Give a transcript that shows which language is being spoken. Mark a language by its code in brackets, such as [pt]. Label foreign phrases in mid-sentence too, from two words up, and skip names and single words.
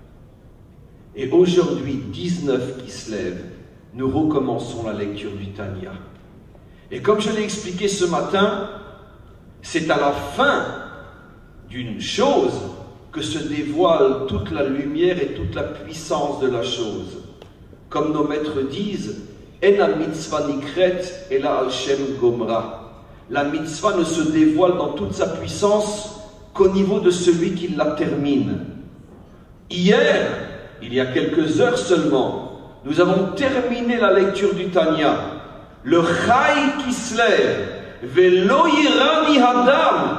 [fr] Et aujourd'hui, 19 Kislev, nous recommençons la lecture du Tanya. Et comme je l'ai expliqué ce matin, c'est à la fin d'une chose que se dévoile toute la lumière et toute la puissance de la chose. Comme nos maîtres disent, [he] אין מצווה נקראת אלא על שם גומרה. [fr] La mitzvah ne se dévoile dans toute sa puissance qu'au niveau de celui qui la termine. Hier, il y a quelques heures seulement, nous avons terminé la lecture du Tanya. Le Chai Kislev, [he] ולא יראני האדם.